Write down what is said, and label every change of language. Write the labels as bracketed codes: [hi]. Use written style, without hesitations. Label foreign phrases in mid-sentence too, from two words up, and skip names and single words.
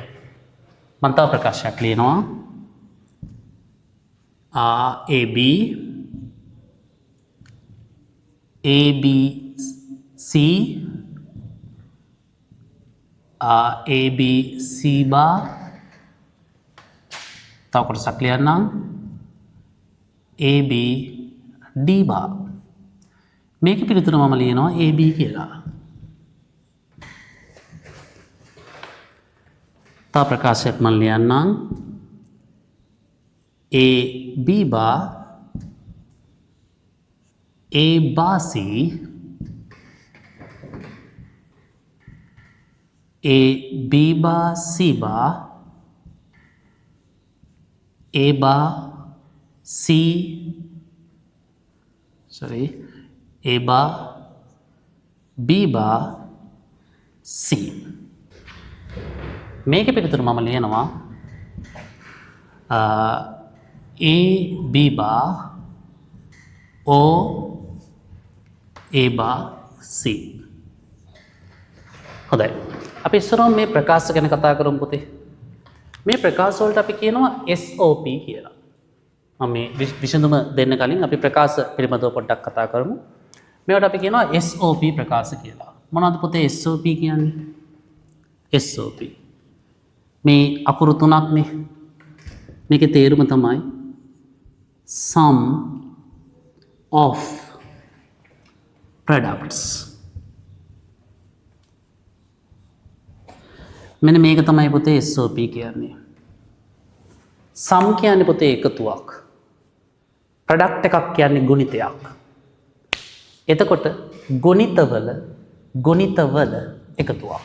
[si] මම තව ප්‍රකාශයක් ලියනවා. [en] AB ABC ABC bar [si] තව කොටසක් ලියන්නම් [en] AB D bar. [si] මේක පිළිතුර මම ලියනවා AB කියලා. තව ප්‍රකාශයක් මම ලියන්නම් [en] AB bar A bar C AB bar C bar A bar C A bar B bar C. [si] මේකේ පිළිතුර මම ලියනවා [en] A B bar O A bar C. [si] හොඳයි. අපි ඉස්සරහම මේ ප්‍රකාශ ගැන කතා කරමු පුතේ. මේ ප්‍රකාශ වලට අපි කියනවා SOP කියලා. මම මේ විසඳුම දෙන්න කලින් අපි ප්‍රකාශ පිළිබඳව පොඩ්ඩක් කතා කරමු. මේවට අපි කියනවා SOP ප්‍රකාශ කියලා. මොනවද පුතේ SOP කියන්නේ? SOP. මේ අකුරු තුනක්නේ. මේකේ තේරුම තමයි [en] sum of products. [si] මෙන්න මේක තමයි පුතේ SOP කියන්නේ. sum කියන්නේ පුතේ එකතුවක්. product එකක් කියන්නේ ගුණිතයක්. එතකොට ගුණිතවල එකතුවක්.